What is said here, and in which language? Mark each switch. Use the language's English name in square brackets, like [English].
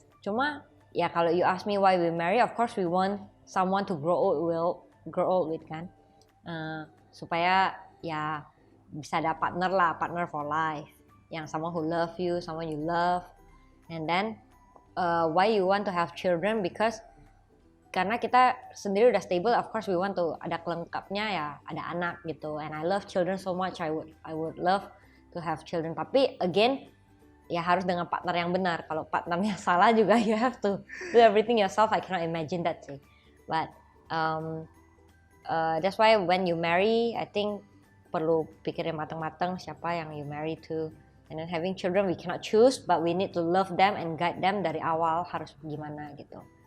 [Indonesian] Cuma ya kalau [English] you ask me why we marry, of course we want someone to grow old with [Indonesian] kan, supaya ya bisa ada [English] partner for life, [Indonesian] yang [English] someone who love you, someone you love. And then why you want to have children, because [Indonesian] karena kita sendiri udah [English] stable, of course we want to [Indonesian] ada kelengkapnya ya, ada anak gitu. [English] And I love children so much, I would love to have children. [Indonesian] Tapi again, ya harus dengan partner yang benar. Kalau partnernya salah juga, [English] you have to do everything yourself. I cannot imagine that sih. But that's why when you marry, I think [Indonesian] perlu pikirin matang-matang siapa yang [English] you marry to. And then having children, we cannot choose, but we need to love them and guide them [Indonesian] dari awal, harus gimana gitu.